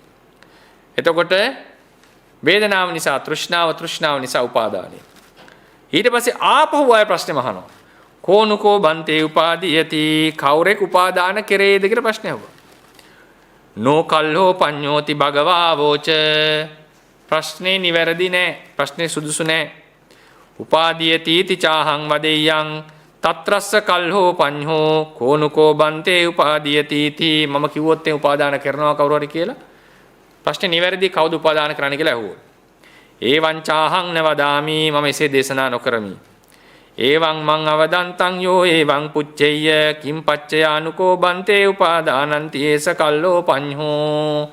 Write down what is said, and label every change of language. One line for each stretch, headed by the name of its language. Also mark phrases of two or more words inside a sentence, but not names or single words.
Sinhala: එතකොට වේදනාව නිසා තෘෂ්ණාව, තෘෂ්ණාව නිසා උපාදානයි. ඊට පස්සේ ආපහු ආය ප්‍රශ්නේ අහනවා.
Pali: කෝනුකෝ බන්තේ උපාදීයති.
Sinhala: කවුරෙක් උපාදාන කෙරේද කියලා ප්‍රශ්නේ අහුවා.
Pali: නෝ කල්හෝ පඤ්ඤෝති භගවාවෝච.
Sinhala: ප්‍රශ්නේ නිවැරදි නෑ. ප්‍රශ්නේ සුදුසු නෑ.
Pali: උපාදීයති තිචාහං වදෙය්‍යං తත්‍රස්ස කල්හෝ පඤ්ඤෝ කෝනුකෝ බන්තේ උපාදීයති ති.
Sinhala: මම කිව්වොත් ඒ උපාදාන කරනවා කවුරු හරි කියලා. ප්‍රශ්නේ නිවැරදි. කවුද උපාදාන කරන්නේ කියලා අහුවොත්.
Pali: ඒවං චාහං න වදාමි.
Sinhala: මම එසේ දේශනා නොකරමි.
Pali: ඒවං මං අවදන්තං යෝ ඒවං පුච්චෙය්‍ය කිම් පච්චයානුකෝ බන්තේ උපාදානಂತಿ ඒස කල්ලෝ පඤ්ඤෝ.